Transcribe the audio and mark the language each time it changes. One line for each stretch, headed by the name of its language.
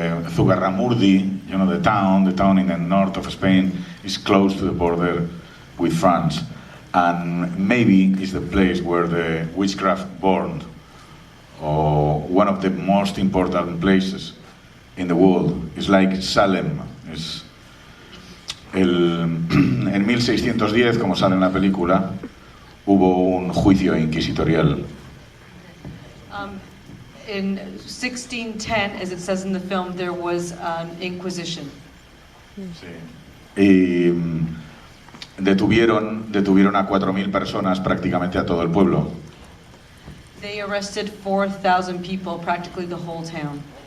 English: Zugarramurdi, you know, the town in the north of Spain, is close to the border with France, and maybe is the place where the witchcraft born, or one of the most important places in the world. It's like Salem.
Spanish: En 1610, como sale en la película, hubo un juicio inquisitorial.
English: In 1610, as it says in the film, there was an inquisition.
Spanish: Sí. Y detuvieron a 4.000 personas, prácticamente a todo el pueblo.
English: They arrested 4,000 people, practically the whole town.